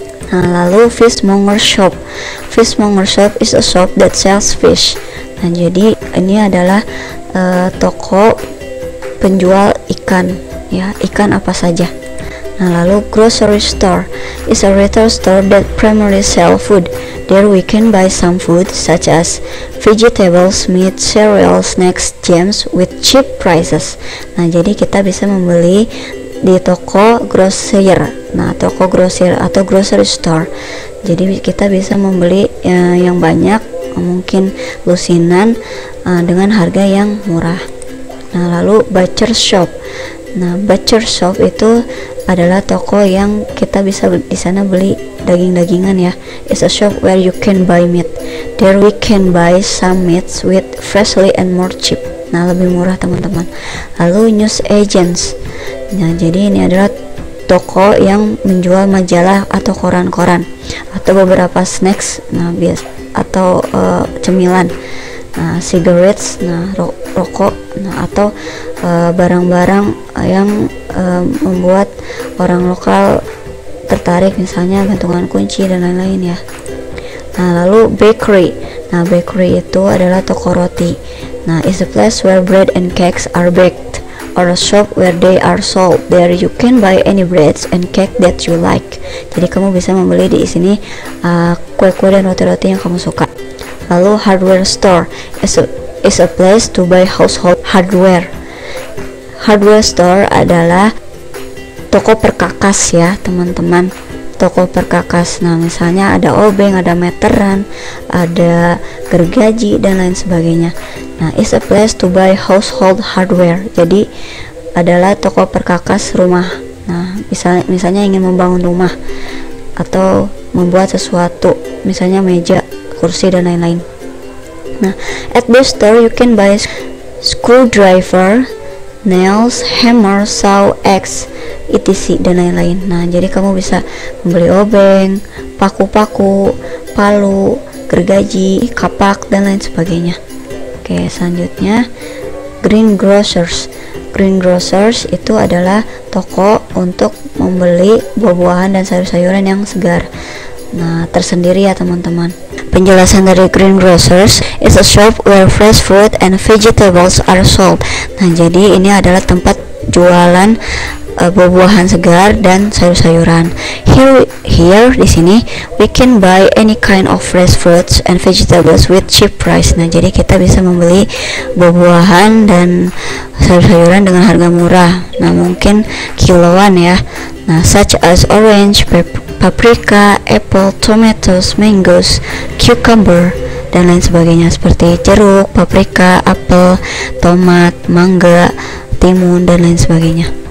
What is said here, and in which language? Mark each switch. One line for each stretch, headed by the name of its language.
Indonesian: Nah lalu
English: fishmonger shop. Fishmonger shop is a shop that sells fish.
Indonesian: Nah jadi ini adalah toko penjual ikan, ya, ikan apa saja. Nah lalu
English: grocery store is a retail store that primarily sell food. There we can buy some food such as vegetables, meat, cereal, snacks, jams with cheap prices.
Indonesian: Nah jadi kita bisa membeli di toko grosir. Nah toko grosir atau grocery store, jadi kita bisa membeli yang banyak, mungkin lusinan dengan harga yang murah. Nah lalu butcher shop. Nah butcher shop itu adalah toko yang kita bisa di sana beli daging-dagingan, ya.
English: It's a shop where you can buy meat. There we can buy some meats with freshly and more cheap.
Indonesian: Nah lebih murah teman-teman. Lalu news agents. Nah jadi ini adalah toko yang menjual majalah atau koran-koran atau beberapa snacks, nah atau cemilan. Nah cigarettes, nah rokok, nah atau barang-barang yang membuat orang lokal tertarik, misalnya gantungan kunci dan lain-lain, ya. Nah lalu bakery. Nah bakery itu adalah toko roti.
English: Nah is a place where bread and cakes are baked, or a shop where they are sold. There you can buy any breads and cake that you like.
Indonesian: Jadi kamu bisa membeli di sini kue-kue dan roti-roti yang kamu suka. Lalu
English: hardware store is a place to buy household hardware.
Indonesian: Hardware store adalah toko perkakas, ya teman-teman. Toko perkakas. Nah misalnya ada obeng, ada meteran, ada gergaji dan lain sebagainya.
English: Nah is a place to buy household hardware.
Indonesian: Jadi adalah toko perkakas rumah. Nah misalnya ingin membangun rumah atau membuat sesuatu, misalnya meja, kursi dan lain-lain.
English: Nah at this store you can buy screwdriver, nails, hammer, saw, axe, etc.
Indonesian: dan lain-lain. Nah jadi kamu bisa membeli obeng, paku-paku, palu, gergaji, kapak dan lain sebagainya. Oke, selanjutnya greengrocers. Greengrocers itu adalah toko untuk membeli buah-buahan dan sayur-sayuran yang segar. Nah tersendiri, ya teman-teman. Penjelasan dari
English: greengrocers is a shop where fresh fruit and vegetables are sold.
Indonesian: Nah jadi ini adalah tempat jualan buah-buahan segar dan sayur-sayuran.
English: Here
Indonesian: di sini
English: we can buy any kind of fresh fruits and vegetables with cheap price.
Indonesian: Nah jadi kita bisa membeli buah-buahan dan sayur-sayuran dengan harga murah. Nah mungkin kiloan, ya. Nah
English: such as orange, paprika, apple, tomatoes, mangoes, cucumber
Indonesian: dan lain sebagainya, seperti jeruk, paprika, apel, tomat, mangga, timun dan lain sebagainya.